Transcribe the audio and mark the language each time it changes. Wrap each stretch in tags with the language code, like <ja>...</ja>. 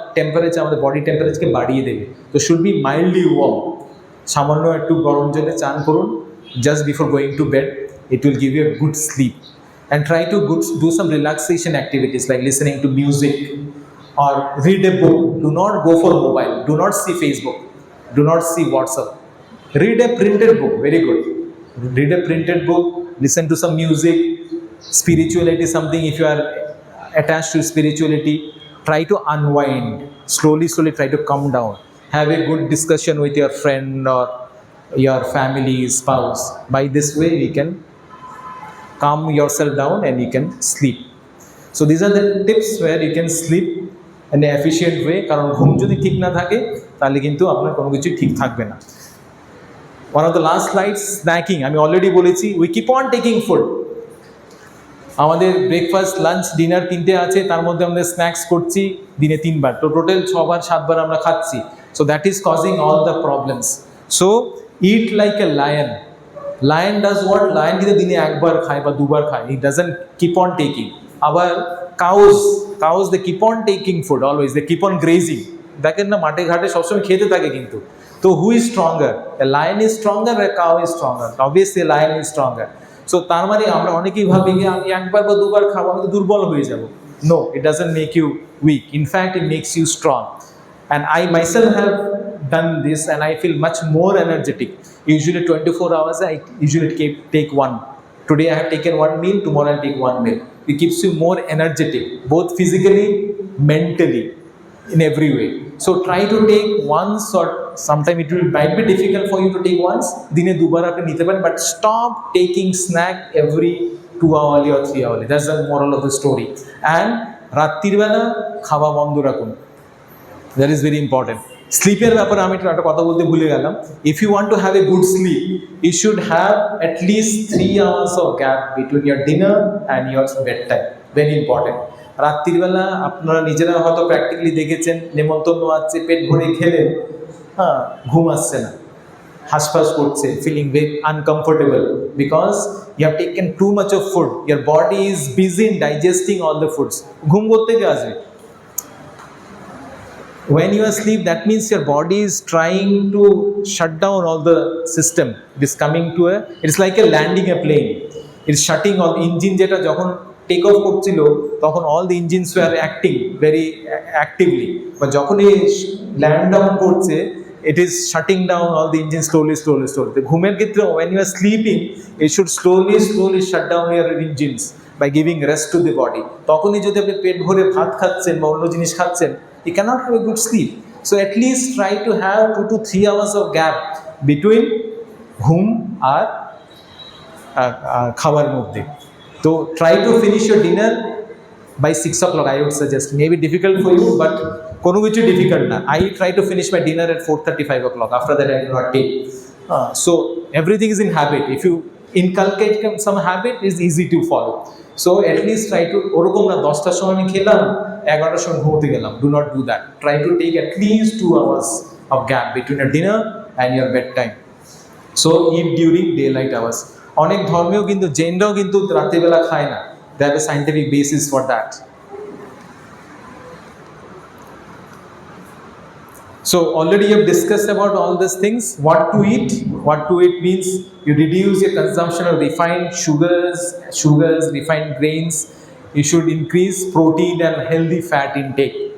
<bn>Temperature, আমাদের body টেম্পারেচারকে বাড়িয়ে দেবে।</bn> <en>তো should be mildly warm,</en> <bn>সামান্য একটু গরম জলে চান করুন</bn> <en>just before going to bed. It will give you a good sleep. And try to do some relaxation activities like listening to music or read a book. Do not go for mobile, do not see Facebook, do not see WhatsApp. Read a printed book, very good. Read a printed book, listen to some music. Spirituality, something, if you are attached to spirituality, try to unwind, slowly try to come down. Have a good discussion with your friend or your family, spouse. By this way you can calm yourself down and you can sleep. So these are the tips where you can sleep in an efficient way.</en> <bn>কারণ ঘুম যদি ঠিক না থাকে তাহলে কিন্তু আপনার কোনো কিছু ঠিক থাকবে না।</bn> <en>One of the last slides, snacking.</en> <bn>আমি অলরেডি বলেছি,</bn> <en>we keep on taking food.</en> <bn>আমাদের ব্রেকফাস্ট, লাঞ্চ, ডিনার তিনটে আছে, তার মধ্যে আমাদের স্ন্যাক্স করছি দিনে 3 বার, তো টোটাল 6 বার 7 বার আমরা খাচ্ছি।</bn> <en>So that is causing all the problems. So eat like a lion. Lion does what?</en> <bn>Lion কিন্তু দিনে 1 বার খায় বা 2 বার খায়,</bn> <en>he doesn't keep on taking. আবার cows they keep on taking food always, they keep on grazing.</en> <bn>দেখেন না মাঠে ঘাটে সবসময় খেতে থাকে কিন্তু।</bn> <en>তো who is stronger? A lion is stronger or a cow is stronger? Obviously a lion is stronger.</en> <bn>So তার মানে আমরা অনেকেই ভাবি যে আমি 1 বার বা 2 বার খাবো আমি তো দুর্বল হয়ে যাব।</bn> <en>No, it doesn't make you weak. In fact, it makes you strong. And I myself have done this and I feel much more energetic. Usually 24 hours I usually take one. Today I have taken 1 meal, tomorrow I take 1 meal. It keeps you more energetic, both physically, mentally, in every way. So try to take once, or sometime might be difficult for you to take once, dine</en> <bn>2 বার আপনি নিতে পারেন,</bn> <en>but stop taking snack every 2 hourly or 3 hourly. That's the moral of the story. And</en> <bn>রাত্রির বেলা খাওয়া বন্ধ রাখুন,</bn> <en>that is very important.</en> <bn>স্লিপের ব্যাপারে আমি একটা কথা বলতে ভুলে গেলাম।</bn> <en>If you want to have a good sleep, you should have at least 3 hours of gap between your dinner and your bed time, very important.</en> <bn>রাত্রিবেলা আপনারা নিজেরা হয়তো প্র্যাকটিক্যালি দেখেছেন, নেমন্তন্ন আছে, পেট ভরে খেলেন, হ্যাঁ, ঘুম আসছে না, হাঁসফাঁস করছে,</bn> <en>Feeling very uncomfortable because you have taken too much of food, your body is busy in digesting all the foods.</en> <bn>ঘুম করতে গিয়ে আসবে।</bn> <en>When you are asleep, that means your body is trying to shut down all the system. It is coming to it's like a landing a plane. It is shutting all engine</en> <bn>jeta jokhon take off korchil tokhon</bn> <en>all the engines were acting very actively, but</en> <bn>jokhon ei land down korche</bn> <en>it is shutting down all the engines slowly. The</en> <bn>ghumer kshetre</bn> <en>when you are sleeping, it should slowly shut down your engines by giving rest to the body.</en> <bn>তখনই যদি আপনি পেট ভরে ভাত খাচ্ছেন বা অন্য জিনিস খাচ্ছেন,</bn> <en>you cannot have a good sleep. So at least try to have 2 to 3 hours of gap between</en> <bn>ঘুম আর খাবার মধ্যে।</bn> <en>তো try to finish your dinner by 6 o'clock, I would suggest. Maybe difficult for you, but</en> <bn>কোনো কিছু difficult না।</bn> <en>I try to finish my dinner at 4:35 o'clock. After that I do not take. So everything is in habit. If you inculcate some habit, is easy to follow. So at least try to,</en> <bn>ওরকম না 10টার সময় আমি খেলাম 11টার সময় ঘুমোতে গেলাম,</bn> <en>do not do that. Try to take at least 2 hours of gap between your dinner and your bedtime. So eat during daylight hours.</en> <bn>অনেক ধর্মেও কিন্তু, জৈনরাও কিন্তু রাত্রিবেলা খায় না,</bn> <en>they have a scientific basis for that. So already you have discussed about all these things. What to eat? What to eat means you reduce your consumption of refined sugars, refined grains. You should increase protein and healthy fat intake.</en>